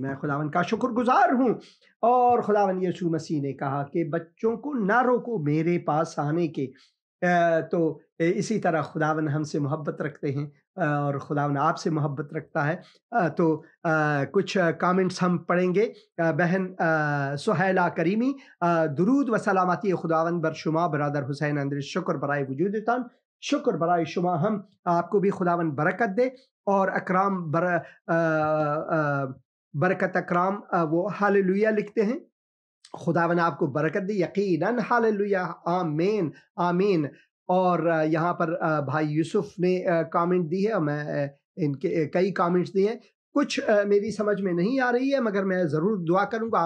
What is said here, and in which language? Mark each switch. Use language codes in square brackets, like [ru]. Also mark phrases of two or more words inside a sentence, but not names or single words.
[ur] میں خداون کا شکر گزار ہوں، اور خداون یسوع مسیح نے کہا کہ بچوں کو نہ روکو میرے پاس آنے کے، تو اسی طرح خداون ہم سے محبت رکھتے ہیں، اور خداون آپ سے محبت رکھتا ہے۔ تو کچھ کامنٹس ہم پڑھیں گے۔ [fa] بہن سہیلہ کریمی، درود و سلامتی خداون بر شما برادر حسین اندرس، شکر برائے وجودتان، شکر برائے شما، [ur] ہم آپ کو بھی خداون برکت دے۔ اور اکرام برکت اکرام وہ ہاللویا لکھتے ہیں، خداون آپ کو برکت دے، یقیناً ہاللویا، آمین آمین۔ اور یہاں پر بھائی یوسف نے کامنٹ دی ہے، میں ان کے کئی کامنٹس دیے ہیں، کچھ میری سمجھ میں نہیں آ رہی ہے، مگر میں ضرور دعا کروں گا۔